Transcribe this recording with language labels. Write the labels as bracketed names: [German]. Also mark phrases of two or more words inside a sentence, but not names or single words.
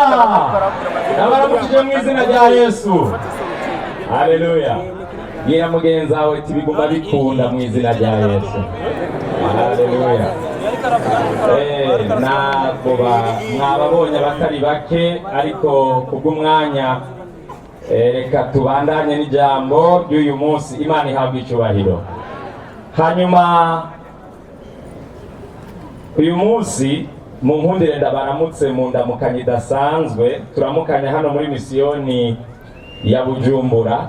[Rundi] Nabaramukije mu izina rya Yesu. Haleluya! Gira mugenzi wawe iti biguma bikunda mu izina rya Yesu. Haleluya! Ntabwo mwababonye abatari bake ariko kubw'umwanya reka tubandanye n'ijambo ry'uyu munsi. Imana ihabwe icyubahiro. Hanyuma uyu munsi mu nkundire ndabaramutse mu ndamukanyo idasanzwe turamukanya hano muri misiyoni ya Bujumbura.